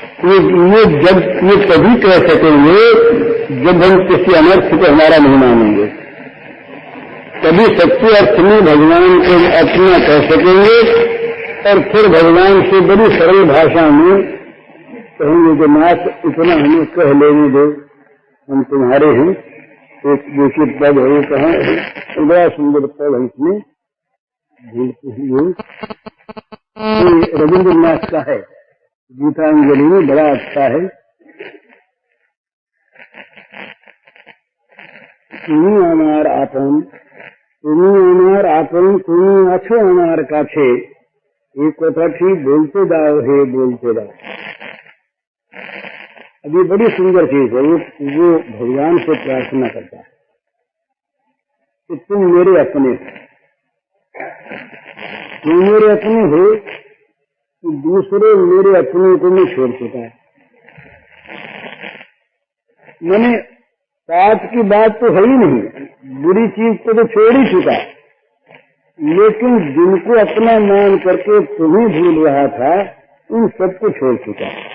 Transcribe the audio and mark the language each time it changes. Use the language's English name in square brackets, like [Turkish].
[Hindi] ये तभी कह सकेंगे जब हम किसी अनर्थ को हमारा नहीं मानेंगे, तभी सच्चे अर्थ में भगवान को अपना कह सकेंगे और फिर भगवान से बड़ी सरल भाषा में कहेंगे कि नाथ इतना हमें कह लेने दो, हम तुम्हारे हैं। एक देखिए पद है, कहा बड़ा सुंदर पद है, इसमें रविन्द्रनाथ का है, गीतांजलि में बड़ा अच्छा है। [Bangla] তুমি আমার আপন, তুমি আমার আপন, তুমি আছো আমার কাছে, এই কথাটি বলতে দাও হে বলতে दाओ। [Hindi] अब ये बड़ी सुंदर चीज है। वो भगवान से प्रार्थना करता है कि तुम मेरे अपने हो, तुम मेरे अपने हो कि दूसरे मेरे अपने को नहीं छोड़ चुका है। मैंने पाप की बात तो है ही नहीं, बुरी चीज तो छोड़ ही चुका, लेकिन जिनको अपना मान करके तुम्हें भूल रहा था उन सबको छोड़ चुका।